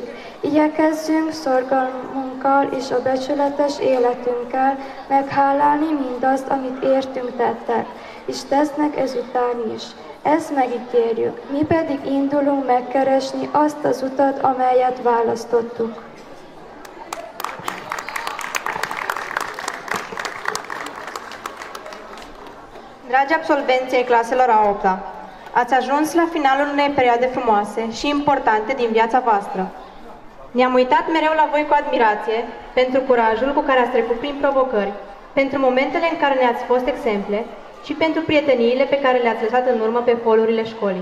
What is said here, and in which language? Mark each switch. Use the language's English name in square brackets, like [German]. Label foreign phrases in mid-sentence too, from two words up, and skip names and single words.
[Hungarian] Igyekezzünk szorgalmunkkal és a becsületes életünkkel meghálálni mindazt, amit értünk tettek, és tesznek ezután is. Ezt megígérjük, mi pedig indulunk megkeresni azt az utat, amelyet választottuk. [Romanian] Dragi absolvenți ai claselor a 8-a, ați ajuns la finalul unei perioade frumoase și importante din viața voastră. Ne-am uitat mereu la voi cu admirație pentru curajul cu care ați trecut prin provocări, pentru momentele în care ne-ați fost exemple și pentru prieteniile pe care le-ați lăsat în urmă pe holurile școlii.